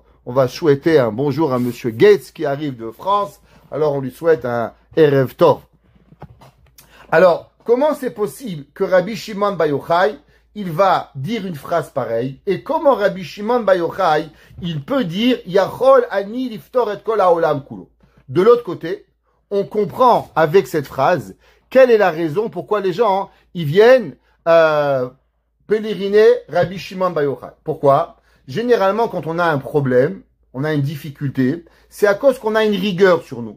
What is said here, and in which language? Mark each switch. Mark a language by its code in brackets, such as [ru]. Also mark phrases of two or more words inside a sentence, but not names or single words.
[fr] On va souhaiter un bonjour à Monsieur Gates qui arrive de France. Alors on lui souhaite un [he] ערב טוב. [fr] Alors, comment c'est possible que Rabbi Shimon Bar Yochai, il va dire une phrase pareille, et comment Rabbi Shimon Bar Yochai, il peut dire [he] יכול אני לפטור את כל העולם כולו. [fr] De l'autre côté, on comprend avec cette phrase quelle est la raison pourquoi les gens ils viennent pèleriner Rabbi Shimon Bar Yochai. Pourquoi? Généralement, quand on a un problème, on a une difficulté, c'est à cause qu'on a une rigueur sur nous.